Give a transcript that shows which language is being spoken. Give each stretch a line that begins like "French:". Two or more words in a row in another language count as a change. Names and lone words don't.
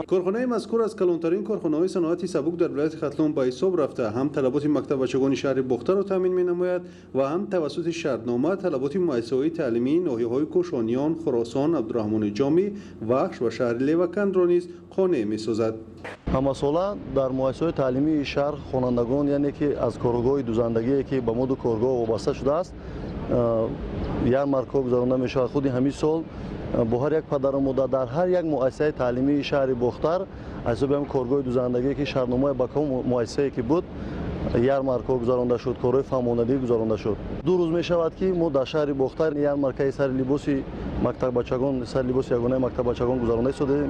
Persian: کارخانه مذکور از کلانترین کارخانه‌های صنعتی سبک در ولایت ختلان به حساب رفته، هم طلبات مکتب بچگان شهر بختر را تامین می‌نماید و هم توسط شهرنامه طلبات مؤسسه‌های تعلیمی ناحیه‌های کوشانیان، خراسان، عبدالرحمن جامی، وخش و شهر لیوکند را نیز قانع می‌سازد. همساله در مؤسسه‌های تعلیمی شهر خوانندگان یعنی که از کارگاه دوزندگی که به مود کارگاه وابسته شده است
Tajik: ярмарка гузаронда мешавад. худи ҳамин сол бо ҳар як падару модар дар ҳар як муассисаи таълимии шаҳри Бохтар аз ҳисоби ҳамин коргоҳи дузандагие ки шаҳрномаи ба кам муассисае ки буд ярмарка гузаронда шуд, корҳои фаҳмонадӣ гузаронда шуд. 2 рӯз мешавад ки мо дар шаҳри Бохтар ярмаркаи сари либоси мактаббачагон, сари либоси ягонаи мактаббачагон гузаронда истодем.